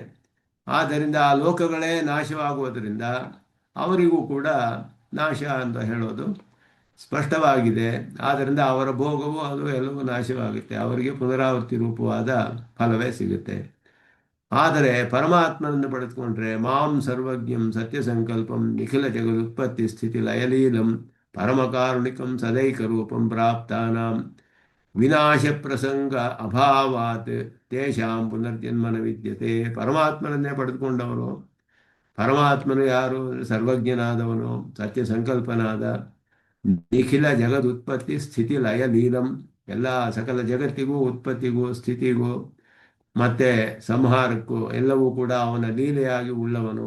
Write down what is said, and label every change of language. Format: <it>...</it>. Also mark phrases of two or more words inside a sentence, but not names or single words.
<kn>ಆದ್ದರಿಂದ ಆ ಲೋಕಗಳೇ ನಾಶವಾಗುವುದರಿಂದ ಅವರಿಗೂ ಕೂಡ ನಾಶ ಅಂತ ಹೇಳೋದು ಸ್ಪಷ್ಟವಾಗಿದೆ. ಆದ್ದರಿಂದ ಅವರ ಭೋಗವು ಅದು ಎಲ್ಲವೂ ನಾಶವಾಗುತ್ತೆ, ಅವರಿಗೆ ಪುನರಾವರ್ತಿ ರೂಪವಾದ ಫಲವೇ ಸಿಗುತ್ತೆ. ಆದರೆ ಪರಮಾತ್ಮನನ್ನು ಪಡೆದುಕೊಂಡ್ರೆ</kn> <sa>ಮಾಂ ಸರ್ವಜ್ಞಂ ಸತ್ಯ ಸಂಕಲ್ಪಂ ನಿಖಿಲ ಜಗದುತ್ಪತ್ತಿ ಸ್ಥಿತಿ ಲಯಲೀಲಂ ಪರಮಕಾರುಣಿಕಂ ಸದೈಕ ರೂಪಂ ಪ್ರಾಪ್ತಾನಾಂ ವಿನಾಶ ಪ್ರಸಂಗ ಅಭಾವಾತ್ ತೇಷಾಂ ಪುನರ್ಜನ್ಮನ ವಿದ್ಯತೆ.</sa> <kn>ಪರಮಾತ್ಮನನ್ನೇ ಪಡೆದುಕೊಂಡವನು, ಪರಮಾತ್ಮನು ಯಾರು? ಸರ್ವಜ್ಞನಾದವನು, ಸತ್ಯ ಸಂಕಲ್ಪನಾದ,</kn> <sa>ನಿಖಿಲ ಜಗದುತ್ಪತ್ತಿ ಸ್ಥಿತಿ ಲಯ ಲೀಲಂ,</sa> <kn>ಎಲ್ಲ ಸಕಲ ಜಗತ್ತಿಗೂ ಉತ್ಪತ್ತಿಗೂ ಸ್ಥಿತಿಗೂ ಮತ್ತೆ ಸಂಹಾರಕ್ಕೂ ಎಲ್ಲವೂ ಕೂಡ ಅವನ ಲೀಲೆಯಾಗಿ ಉಳ್ಳವನು.</kn>